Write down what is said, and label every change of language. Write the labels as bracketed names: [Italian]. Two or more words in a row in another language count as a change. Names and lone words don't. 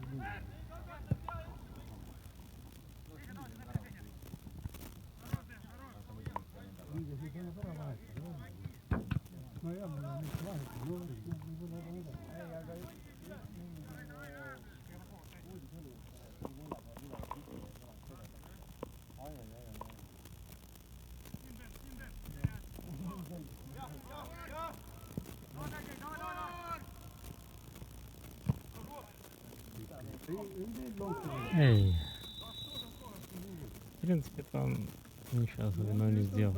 [Estonian] Liigesid tuleb ära vahetada. No jah, mul on nüüd vahetada. No võib-olla ka midagi. Ei, aga üks mingisugune uudis oli, et kui neljapäeval üleval ai. [Russian] Эй. В принципе, там ничего особенного не сделал.